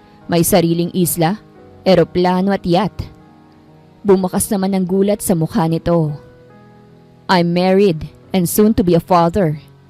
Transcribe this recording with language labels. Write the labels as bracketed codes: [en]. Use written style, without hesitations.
[tl] May sariling isla, eroplano at yacht. Bumakas naman ng gulat sa mukha nito. [en] I'm married and soon to be a father.